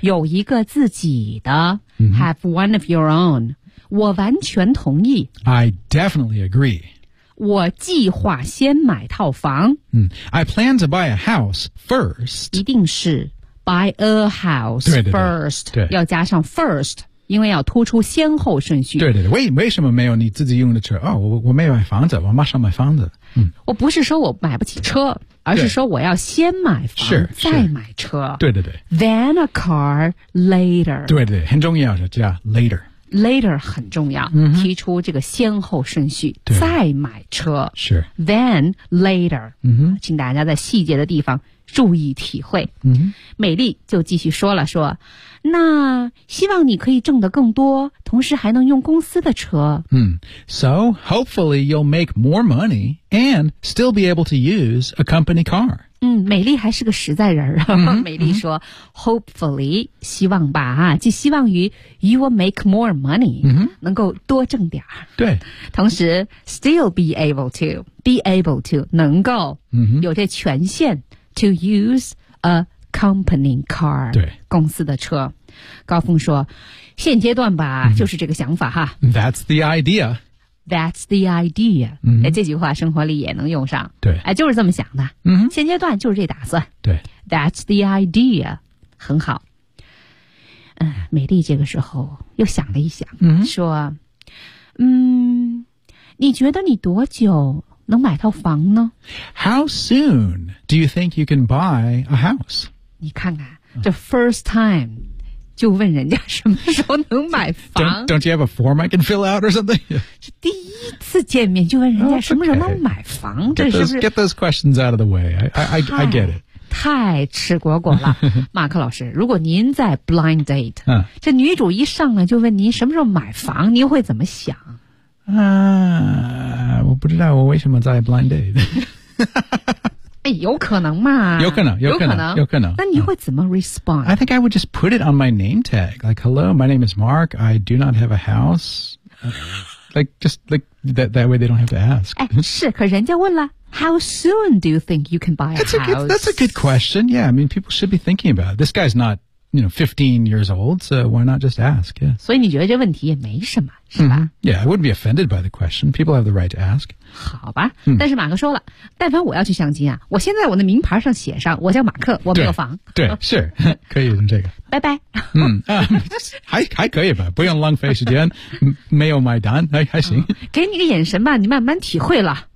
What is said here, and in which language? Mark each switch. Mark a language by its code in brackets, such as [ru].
[zh] 有一个自己的、嗯、 [en] have one of your own. [zh] 我完全同意。 [en] I definitely agree. [zh] 我计划先买套房。 [en] 嗯、I plan to buy a house first. [zh] 一定是 [en] buy a house [zh] 对对对 [en] first. [zh] 对，要加上 first, 因为要突出先后顺序。对对对，为什么没有你自己用的车？哦，我没有买房子，我马上买房子。嗯，我不是说我买不起车。而是说我要先买房是再买车是对对对 [en] Then a car later [zh] 对对很重要是这样 later later 很重要、嗯、提出这个先后顺序再买车是 [en] Then later、嗯、 [zh] 请大家在细节的地方注意体会、嗯、美丽就继续说了说那希望你可以挣得更多同时还能用公司的车、 [en] 嗯、So hopefully you'll make more money and still be able to use a company car、 [zh] 嗯、美丽还是个实在人、嗯、美丽说、嗯、Hopefully 希望吧就希望于 [en] You will make more money、嗯、 [zh] 能够多挣点对 [en] 同时 Still be able to [zh] 能够、嗯、有这权限 [en] To use a company car, [zh] 对公司的车，高峰说，现阶段吧、mm-hmm. 就是这个想法哈。 [en] That's the idea. That's the idea.、 Mm-hmm. [zh] 哎，这句话生活里也能用上。对，哎，就是这么想的。嗯、mm-hmm. ，现阶段就是这打算。对 [en] ，That's the idea. [zh] 很好。美丽这个时候又想了一想， mm-hmm. 说，嗯，你觉得你多久？能买套房呢 [en] How soon do you think you can buy a house? [zh] 你看看这 first time 就问人家什么时候能买房 [en] Don't you have a form I can fill out or something? [zh] 是第一次见面就问人家什么时候能买房 [en] Okay. [zh] 这是不是 [en] get those questions out of the way. I get it. [zh] 太吃果果了 马克老师如果您在 blind date、嗯、这女主一上来就问您什么时候买房您会怎么想啊，我不知道我为什么在 blind date 哎，有可能嘛？有可能。那你会怎么 respond?、 [en] I think I would just put it on my name tag, like, "Hello, my name is Mark. I do not have a house." Like, just like that way, they don't have to ask. [zh] 哎，是，可人家问了。 [en] How soon do you think you can buy a house? That's a good question. Yeah, I mean, people should be thinking about it. This guy's not, you know, 15 years old. So why not just ask? Yeah. [zh] 所以你觉得这问题也没什么，是吧？ Mm-hmm. [en] Yeah, I wouldn't be offended by the question. People have the right to ask. [zh] 好吧，但是马克说了，但凡我要去相亲啊，我现在我的名牌上写上，我叫马克，我没有房。对，是，可以用这个。拜拜。嗯，还可以吧，不用浪费时间，没有买单，还行。给你个眼神吧，你慢慢体会了。